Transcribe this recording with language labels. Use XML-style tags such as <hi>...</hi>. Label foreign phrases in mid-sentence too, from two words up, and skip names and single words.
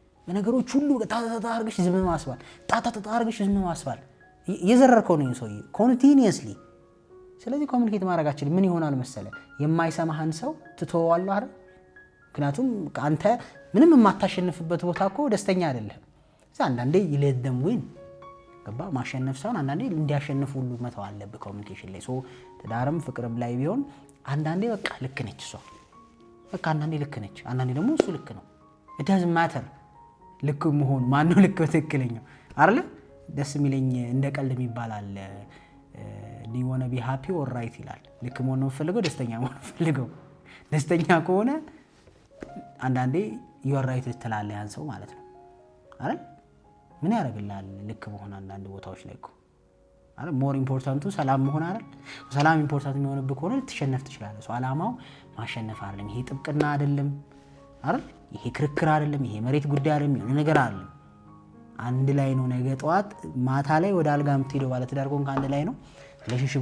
<am>በነገሮች ሁሉ ጣጣጣ አድርገሽ ዝም ማስባል ጣጣጣ አድርገሽ ዝም ማስባል የዘረርከው ነው ሰውዬ ኮንቲኒየስሊ። ስለዚህ ኮሚኒኬት ማድረጋችን ምን ይሆናል መሰለ የማይሰማህን ሰው ትተዋለህ አይደል? ምክንያቱም አንተ ምንም የማታሸንፍበት ቦታ እኮ ደስተኛ አይደለም። አንዳንዴ ይ</am> <en>let them win</en> <am>ገባ ማሸነፍ ሳይሆን አንዳንዴ እንዲያሸንፉ ሁሉ መተው አለብህ ኮሚኒኬሽን ላይ። ትዳርም ፍቅርም ላይ ቢሆን አንዳንዴ በቃ ልክ ነች እሷ በቃ አንዳንዴ ልክ ነች፣ አንዳንዴ ደግሞ እሱ ልክ ነው።</am> <en>it doesn't matter</en> <am>ልክ መሆኑ ማነው ልክ በትክክለኛው አይደል? ደስ የሚለኝ እንደ ቀልድ የሚባል አለ</am> <en>do you want to be happy or right</en> <am>ይላል። ልክ መሆን ነው ፈልገው ደስተኛ መሆን ፈልገው ደስተኛ ከሆነ አንዳንዴ</am> <en>you are right</en> <am>ልትላለህ ያን ሰው ማለት ነው አይደል? ምን ያደርግልሃል ልክ መሆን አንዳንድ ቦታዎች ላይ እኮ አይደል?</am> <en>more important</en> <am>ሰላም መሆን አይደል? ሰላም ኢምፖርታንት የሚሆንብህ ከሆነ ልትሸነፍ ትችላለህ። ዓላማው ማሸነፍ አይደለም። ይሄ ጥብቅና አይደለም አይደል? ይሄ ክርክር አይደለም። ይሄ መሬት ጉዳይ አይደለም። የሆነ ነገር አይደለም። አንድ ላይ ነው። ነገ ጠዋት ማታ ላይ ወደ አልጋ የምትሄደው ባለ ትዳር ከሆንክ አንድ ላይ ነው። ሪሌሽንሺፕ</am>